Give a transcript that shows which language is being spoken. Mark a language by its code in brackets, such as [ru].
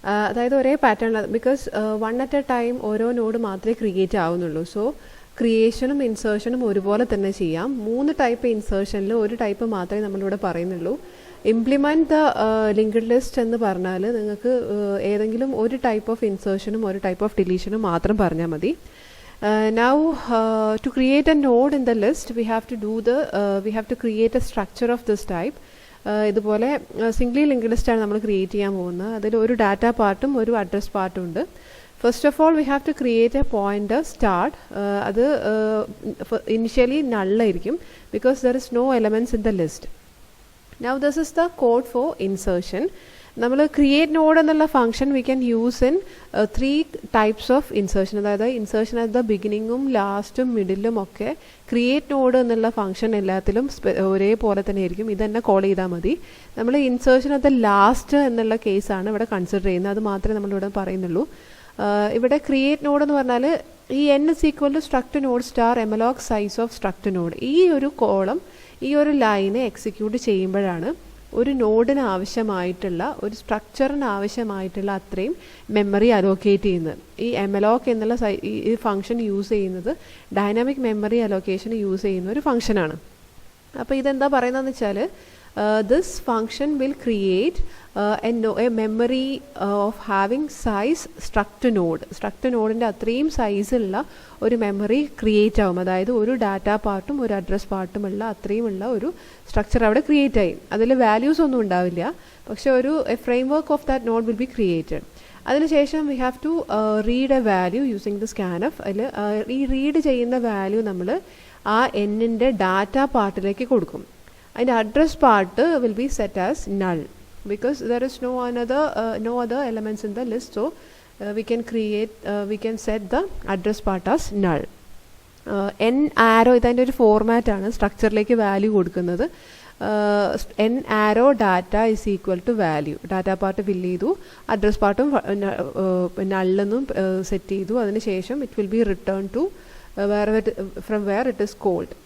[ml] അതായത് ഒരേ പാറ്റേണിൽ, ബിക്കോസ് 1 at a ടൈം ഓരോ നോഡ് മാത്രമേ ക്രിയേറ്റ് ആവുന്നുള്ളൂ. സോ ക്രിയേഷനും ഇൻസേർഷനും ഒരുപോലെ തന്നെ ചെയ്യാം. 3 ടൈപ്പ് ഇൻസേർഷനിൽ ഒരു ടൈപ്പ് മാത്രമേ നമ്മളിവിടെ പറയുന്നുള്ളൂ. ഇംപ്ലിമെൻറ്റ് ദ ലിങ്ക്ഡ് ലിസ്റ്റ് എന്ന് പറഞ്ഞാൽ നിങ്ങൾക്ക് ഏതെങ്കിലും ഒരു ടൈപ്പ് ഓഫ് ഇൻസേർഷനും ഒരു ടൈപ്പ് ഓഫ് ഡിലീഷനും മാത്രം പറഞ്ഞാൽ മതി. [en] Now to create a node in the list we have to create a structure of this type. [ml] ഇതുപോലെ സിംഗ്ലി ലിങ്ക്ഡ് ലിസ്റ്റാണ് നമ്മൾ ക്രിയേറ്റ് ചെയ്യാൻ പോകുന്നത്. അതിൽ ഒരു ഡാറ്റ പാർട്ടും ഒരു അഡ്രസ് പാർട്ടും ഉണ്ട്. [en] First of all we have to create a pointer start. [ml] അത് initially നള്ളായിരിക്കും [en] Because there is no elements in the list. Now this is the code for insertion. നമ്മൾ create node എന്നുള്ള function we can use in 3 types of insertion. [ml] അതായത് insertion at the ബിഗിനിങ്ങും ലാസ്റ്റും മിഡിലും ഒക്കെ create node എന്നുള്ള function എല്ലാത്തിലും ഒരേപോലെ തന്നെ ആയിരിക്കും. ഇതന്നെ കോൾ ചെയ്താൽ മതി. നമ്മൾ ഇൻസേർഷൻ അറ്റ് ദ ലാസ്റ്റ് എന്നുള്ള കേസാണ് ഇവിടെ കൺസിഡർ ചെയ്യുന്നത്. അത് മാത്രമേ നമ്മളിവിടെ പറയുന്നുള്ളൂ. ഇവിടെ ക്രിയേറ്റ് നോഡ് എന്ന് പറഞ്ഞാൽ ഈ [en] n is equal to struct node star emalog size of struct node. [ml] ഈ ഒരു കോളം, ഈ ഒരു ലൈന് എക്സിക്യൂട്ട് ചെയ്യുമ്പോഴാണ് ഒരു നോഡിന് ആവശ്യമായിട്ടുള്ള, ഒരു സ്ട്രക്ചറിന് ആവശ്യമായിട്ടുള്ള അത്രയും മെമ്മറി അലോക്കേറ്റ് ചെയ്യുന്നത്. ഈ എമലോക്ക് എന്നുള്ള ഈ ഫംഗ്ഷൻ യൂസ് ചെയ്യുന്നത് ഡൈനാമിക് മെമ്മറി അലോക്കേഷൻ യൂസ് ചെയ്യുന്ന ഒരു ഫംഗ്ഷനാണ്. അപ്പോൾ ഇതെന്താ പറയുന്നതെന്ന് വെച്ചാൽ [en] this function will create a memory of having size struct node. [ml] struct നോഡിൻ്റെ അത്രയും സൈസുള്ള ഒരു മെമ്മറി ക്രിയേറ്റ് ആവും. അതായത് ഒരു ഡാറ്റ പാർട്ടും ഒരു അഡ്രസ് പാർട്ടുമുള്ള അത്രയുമുള്ള ഒരു സ്ട്രക്ചർ അവിടെ ക്രിയേറ്റ് ആയി. അതിൽ വാല്യൂസ് ഒന്നും ഉണ്ടാവില്ല, പക്ഷെ ഒരു [en] Framework of that node will be created. അതിനുശേഷം we have to read a value using the scanf. [ml] അതിൽ ഈ റീഡ് ചെയ്യുന്ന വാല്യൂ നമ്മൾ ആ എന്നിൻ്റെ ഡാറ്റ പാർട്ടിലേക്ക് കൊടുക്കും. [en] അതിൻ്റെ address part will be set as null because there is no other elements in the list, so we can set the address part as null. [ml] n arrow ഇതിൻ്റെ ഒരു ഫോർമാറ്റാണ് സ്ട്രക്ചറിലേക്ക് വാല്യൂ കൊടുക്കുന്നത്. [en] n arrow data is equal to value. [ml] Data part fill ചെയ്തു, address പാർട്ടും നള്ളെന്നും set ചെയ്തു. [en] അതിനുശേഷം it will be return to from where it is called.